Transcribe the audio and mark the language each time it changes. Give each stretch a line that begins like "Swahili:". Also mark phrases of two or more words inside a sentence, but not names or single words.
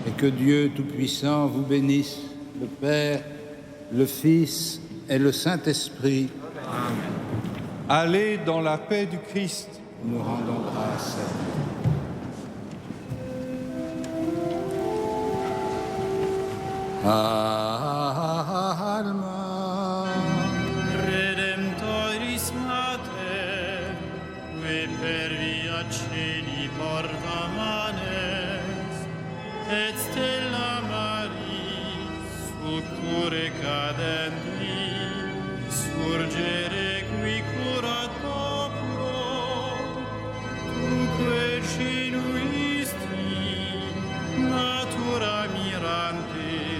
French: Et que Dieu Tout-Puissant vous bénisse, le Père, le Fils et le Saint-Esprit. Amen. Allez dans la paix du Christ. Nous rendons grâce à Dieu.
Latin: Alma Redemptoris Mater, qui per via celi porta manes, et stella Maris, succurre cadenti, surgere qui curat populo, tuque cinuisti, natura mirante,